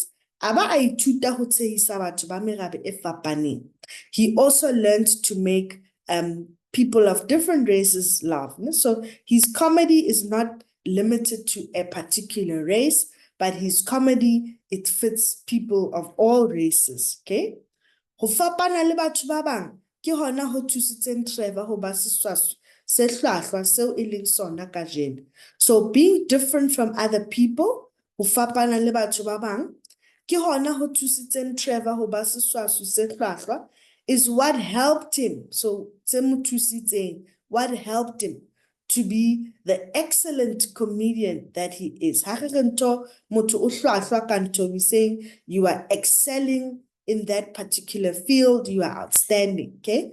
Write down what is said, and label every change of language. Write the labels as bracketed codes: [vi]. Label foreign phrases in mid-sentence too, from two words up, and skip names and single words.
[st] Aba a ithuta ho tshehisa batho ba merabe e fapaneng. [en] He also learned to make people of different races laugh. So his comedy is not limited to a particular race, but his comedy, it fits people of all races, okay? [st] Ho fapana le batho ba bang, ke hona ho thusitseng Trevor ho ba seswaswi se hlwahlwa seo e leng sona kajeno. [en] So being different from other people, [st] ho fapana le batho ba bang, ke hona ho thusitseng Trevor ho ba seswaswi se hlwahlwa, [en] is what helped him. So what helped him to be the excellent comedian that he is. We're saying you are excelling in that particular field, you are outstanding, okay?